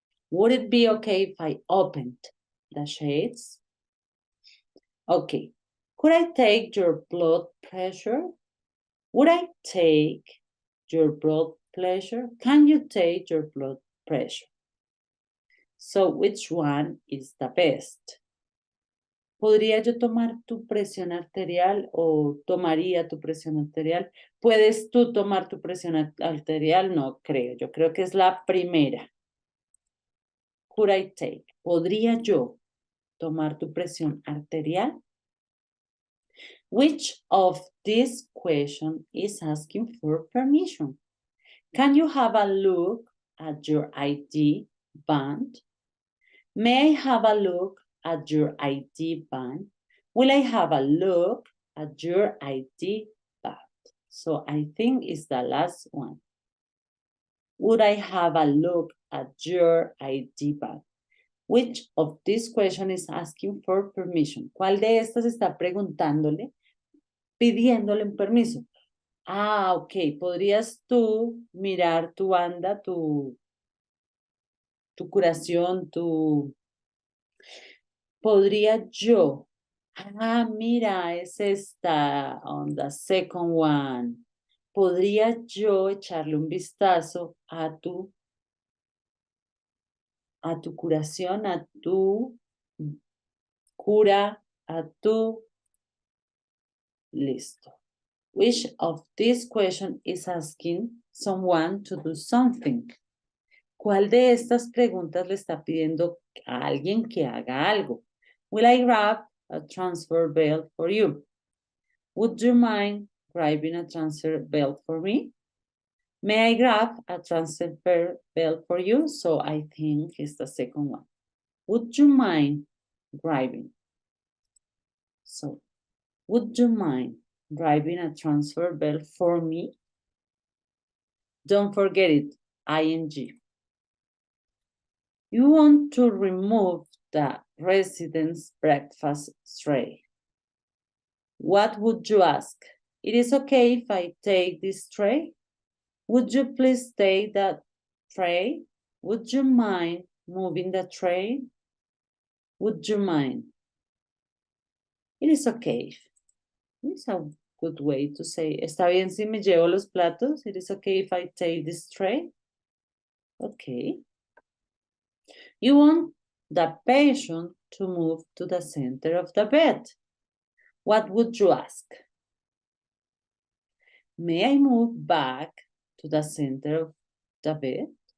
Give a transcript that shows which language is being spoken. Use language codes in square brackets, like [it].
[en] Would it be okay if I opened the shades? Okay. Could I take your blood pressure? Would I take your blood pressure? Can you take your blood pressure? So, which one is the best? [es] ¿Podría yo tomar tu presión arterial o tomaría tu presión arterial? ¿Puedes tú tomar tu presión arterial? No creo. Yo creo que es la primera. [en] Could I take? [es] ¿Podría yo tomar tu presión arterial? [en] Which of these questions is asking for permission? Can you have a look at your ID band? May I have a look at your ID band? Will I have a look at your ID band? So I think it's the last one. Would I have a look at your ID band? Which of these questions is asking for permission? [es] ¿Cuál de estas está preguntándole, pidiéndole un permiso? Ah, ok. ¿Podrías tú mirar tu banda, tu curación, ¿Podría yo? Ah, mira, es esta, [en] on the second one. [es] ¿Podría yo echarle un vistazo a tu curación, a tu cura, a tu... Listo. [en] Which of these questions is asking someone to do something? [es] ¿Cuál de estas preguntas le está pidiendo a alguien que haga algo? [en] Will I grab a transfer belt for you? Would you mind grabbing a transfer belt for me? May I grab a transfer belt for you? So I think it's the second one. Would you mind grabbing? So, would you mind grabbing a transfer belt for me? Don't forget it, ing. You want to remove the resident's breakfast tray. What would you ask? It is okay if I take this tray? Would you please take that tray? Would you mind moving the tray? Would you mind? It is okay. It's a good way to say, [es] ¿está bien si me llevo los platos? [en] It is okay if I take this tray? Okay. You want the patient to move to the center of the bed. What would you ask? May I move back to the center of the bed?